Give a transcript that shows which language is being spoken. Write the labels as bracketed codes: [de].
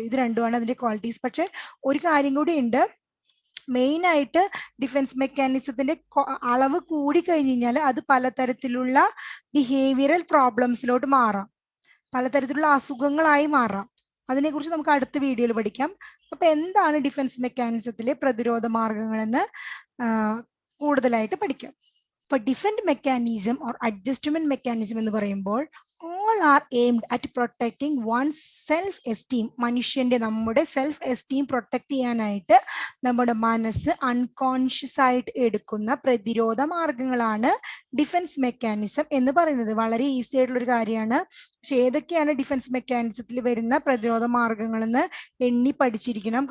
[ml] ഇത് രണ്ടുമാണ് അതിന്റെ ക്വാളിറ്റീസ്. പക്ഷെ ഒരു കാര്യം കൂടി ഉണ്ട്. മെയിൻ ആയിട്ട് ഡിഫൻസ് മെക്കാനിസത്തിന്റെ അളവ് കൂടി കഴിഞ്ഞു കഴിഞ്ഞാൽ അത് പലതരത്തിലുള്ള ബിഹേവിയറൽ പ്രോബ്ലംസിലോട്ട് മാറാം, പലതരത്തിലുള്ള അസുഖങ്ങളായി മാറാം. അതിനെക്കുറിച്ച് നമുക്ക് അടുത്ത വീഡിയോയിൽ പഠിക്കാം. അപ്പൊ എന്താണ് ഡിഫൻസ് മെക്കാനിസത്തിലെ പ്രതിരോധ മാർഗങ്ങളെന്ന് കൂടുതലായിട്ട് പഠിക്കാം. [en] For defense mechanism or adjustment mechanism [ml] എന്ന് പറയുമ്പോൾ [en] all are aimed at protecting one's self esteem. [ml] നമ്മുടെ സെൽഫ് എസ്റ്റീം പ്രൊട്ടക്ട് ചെയ്യാനായിട്ട് നമ്മുടെ മനസ്സ് അൺകോൺഷ്യസ് ആയിട്ട് എടുക്കുന്ന പ്രതിരോധ മാർഗങ്ങളാണ് ഡിഫൻസ് മെക്കാനിസം എന്ന് പറയുന്നത്. വളരെ ഈസി ആയിട്ടുള്ള ഒരു കാര്യമാണ്. പക്ഷെ ഏതൊക്കെയാണ് ഡിഫൻസ് മെക്കാനിസത്തിൽ വരുന്ന പ്രതിരോധ മാർഗങ്ങളെന്ന് എണ്ണി പഠിച്ചിരിക്കണം.